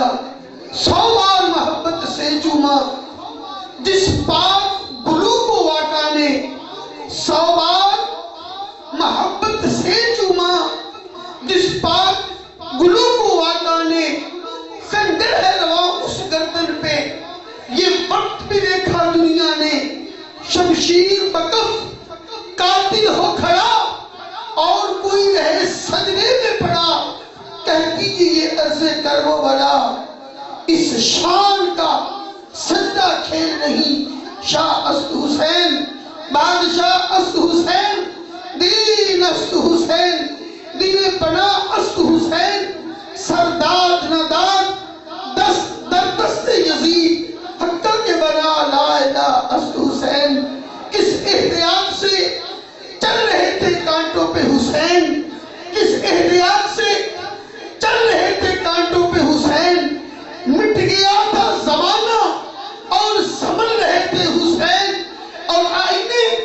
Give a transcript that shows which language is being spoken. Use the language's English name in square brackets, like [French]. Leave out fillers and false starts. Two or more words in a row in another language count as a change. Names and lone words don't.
[Urdu] 100 بار محبت سے چوما جس پاک گلو کو واقع نے، 100 بار محبت سے چوما جس پاک گلو کو واقع نے، خنجر ہے رواں اس گردن پہ، یہ وقت بھی دیکھا دنیا نے، شمشیر بکف قاتل ہو کھڑا اور کوئی رہے سجدے میں پڑا، کہہ دیجئے یہ عرض کر وہ بلا، اس شان کا سجدہ کھیل نہیں، [Persian] شاہ است حسین بادشاہ است حسین، دین است حسین، دین پناہ است حسین، سرداد نداد دست در دست یزید، حقہ کے بنا لا الہ است حسین۔ [Urdu] کس احتیاط سے چل رہے تھے کانٹوں پہ حسین، کس احتیاط سے چل رہے تھے کانٹوں پہ حسین، مٹ گیا تھا زمانہ اور سنبھل رہے تھے حسین، اور آئینے